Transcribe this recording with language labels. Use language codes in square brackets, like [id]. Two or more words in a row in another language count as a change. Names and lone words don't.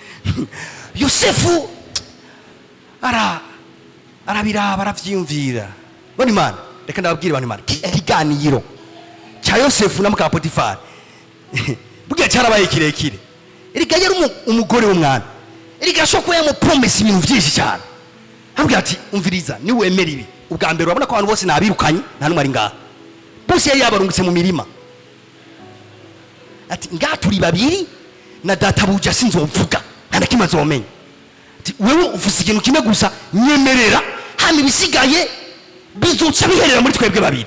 [rn] Yosefu arabiraba aravyiyumvira. Bone Imana reka ndababwire bane Imana ikiganiro cya Yosefu na muka Potifari bugiye cyarabaye kirekire. Erega yari umugore w'umwana. Erega shoko yamupromise ibintu byinshi cyane. Ambwira ati umviriza ni wemera ibi. Ubwa mbere urabona ko abantu bose nabirukanye nta numwe ari ngaha. Bose yari yabarungitse mu mirima. Ati ngaha turi babiri na databuja sinzovuga nta nakimwe azomenya. Ati wewe uvuze ikintu kimwe gusa nyemerera hano ibisigaye bizoca biherera muri twebwe babiri.